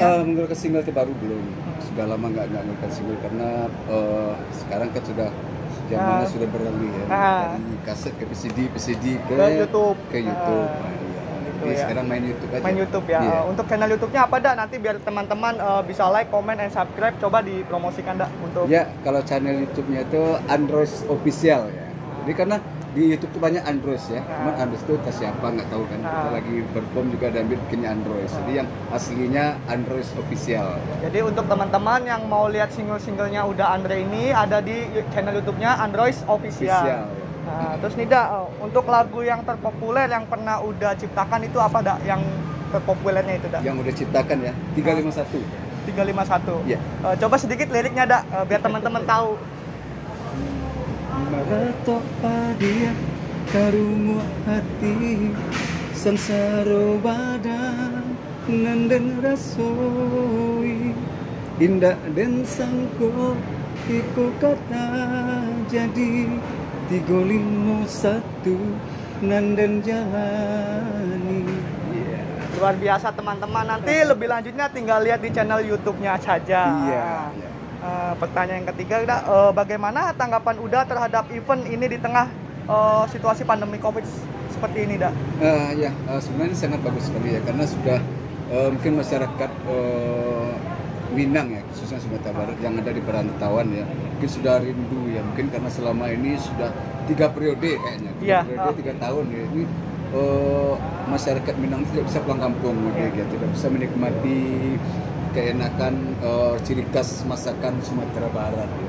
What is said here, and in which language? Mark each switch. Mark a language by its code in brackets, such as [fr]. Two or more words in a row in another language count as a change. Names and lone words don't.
[id] Mengeluarkan single terbaru belum. Sudah lama nggak mengeluarkan single karena sekarang kan sudah zamannya sudah beralih ya. Dari kaset ke PCD ke YouTube. Jadi sekarang main YouTube aja. Main YouTube ya. Untuk channel YouTube-nya apa dah? Nanti biar teman-teman bisa [en] like, comment, and subscribe. [id] Coba dipromosikan dah untuk. Ya, kalau channel YouTube-nya itu Android Official ya. Jadi karena di YouTube tuh banyak Android ya. Cuman Android itu entah siapa nggak tahu kan. Kita lagi perform juga dan bikinnya Android. Jadi yang aslinya Android Official. Jadi untuk teman-teman yang mau lihat single-singlenya udah Andre ini ada di channel YouTube-nya Android Official. Nah, terus nih dah, untuk lagu yang terpopuler yang pernah udah ciptakan itu apa dah? Yang terpopulernya itu dah? Yang udah ciptakan ya, 351. 351. Iya. Coba sedikit liriknya dah, biar teman-teman tahu. [min] Maratok padia karumu hati sansaro badan nanden rasoi indah den sangko iku kata jadi 351 nanden jalani. [id] Luar biasa teman-teman, nanti lebih lanjutnya tinggal lihat di channel YouTube-nya saja. Pertanyaan yang ketiga, bagaimana tanggapan Uda terhadap event ini di tengah situasi pandemi COVID seperti ini, dah? Sebenarnya sangat bagus sekali ya, karena sudah mungkin masyarakat Minang ya, khususnya Sumatera Barat yang ada di perantauan ya, mungkin sudah rindu ya, mungkin karena selama ini sudah 3 periode kayaknya, 3 tahun ya, ini masyarakat Minang tidak bisa pulang kampung, tidak bisa menikmati keenakan ciri khas masakan Sumatera Barat ya.